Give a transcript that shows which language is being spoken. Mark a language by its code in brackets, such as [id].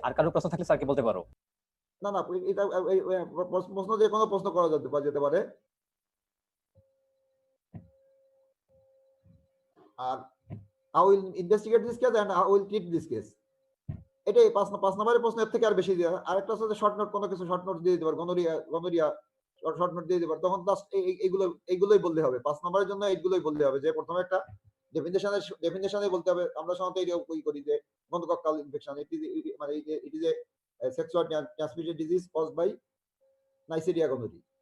[bn] আর কারো প্রশ্ন থাকলে স্যারকে বলতে পারো। না এটা প্রশ্ন যে কোনো প্রশ্ন করা যেতে পারে। [en] আর how will investigate this case and how will treat this case? [bn] এটাই 5 নম্বরের প্রশ্ন। এর থেকে আর বেশি দেওয়া। আরেকটা হচ্ছে শর্ট নোট, কোনো কিছু শর্ট নোট দিয়ে দিতে পারে, গনোরিয়া শর্ট নোট দিয়ে দিতে পারে, তখন এইগুলোই বলতে হবে। 5 নম্বরের জন্য এইগুলোই বলতে হবে, যে প্রথমে একটা ডেফিনিশনে বলতে হবে। আমরা সাধারণত এটা করি যে গনোকক্কাল ইনফেকশন মানে [en] It is a sexual transmitted disease caused by Neisseria gonorrhoeae.